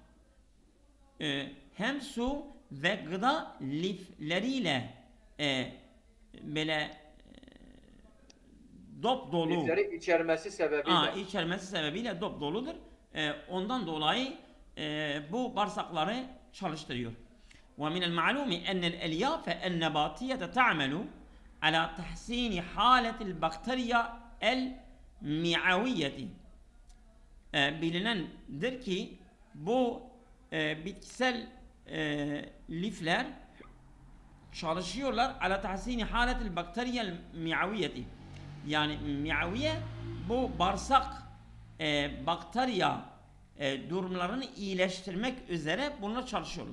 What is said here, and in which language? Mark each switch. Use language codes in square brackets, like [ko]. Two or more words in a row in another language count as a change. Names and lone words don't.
[tr] Hem su ve gıda lifleriyle böyle dop dolu. Lifleri içermesi sebebiyle. İçermesi sebebiyle dop doludur. Ondan dolayı bu bağırsakları çalıştırıyor. [ar] ومن المعلوم أن الألياف النباتية تعمل على تحسين حالة البكتيريا المعوية. [tr] Bilinendir ki bu bitkisel lifler çalışıyorlar [ar] على تحسين حالة البكتيريا المعوية. [tr] Yani miaviye bu bağırsak bakteriya durumlarını iyileştirmek üzere bunlar çalışıyorlar.